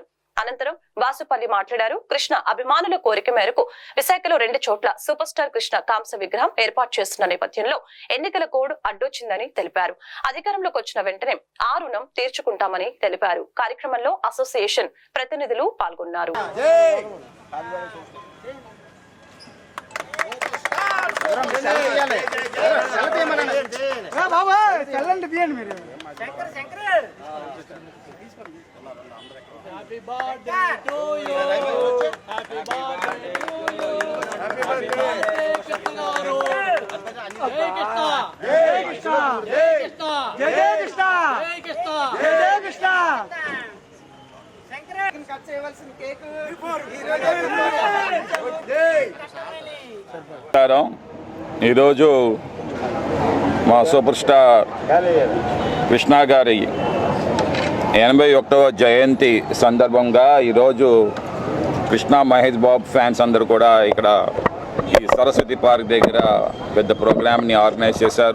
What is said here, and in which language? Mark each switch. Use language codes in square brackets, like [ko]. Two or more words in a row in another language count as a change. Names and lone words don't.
[te] అనంతరం వాసుపల్లి మాట్లాడారు. కృష్ణ అభిమానుల కోరిక మేరకు విశాఖలో 2 చోట్ల [en] super star [te] కృష్ణ కాంస్య విగ్రహం ఏర్పాటు చేస్తున్న నేపథ్యంలో ఎన్నికల కోడ్ అడ్డొచ్చిందని తెలిపారు. అధికారంలోకి వచ్చిన వెంటనే ఆ రుణం తీర్చుకుంటామని తెలిపారు. కార్యక్రమంలో అసోసియేషన్ ప్రతినిధులు పాల్గొన్నారు. [en] Happy birthday to you. Happy birthday to you. Happy birthday Krishna garu. [te] Jai Krishna. Jai Krishna. Jai Krishna. Jai Krishna. Jai Krishna. Jai Krishna. శంకరన్ కట్ చేయవలసిన కేక్ ఈరోజు మా [en] super star [te] కృష్ణ గారి 81వ జయంతి సందర్భంగా ఈరోజు కృష్ణ మహేష్ బాబు ఫ్యాన్స్ అందరూ కూడా ఇక్కడ ఈ సరస్వతి పార్క్ దగ్గర పెద్ద [en] programni organize [te] చేశారు.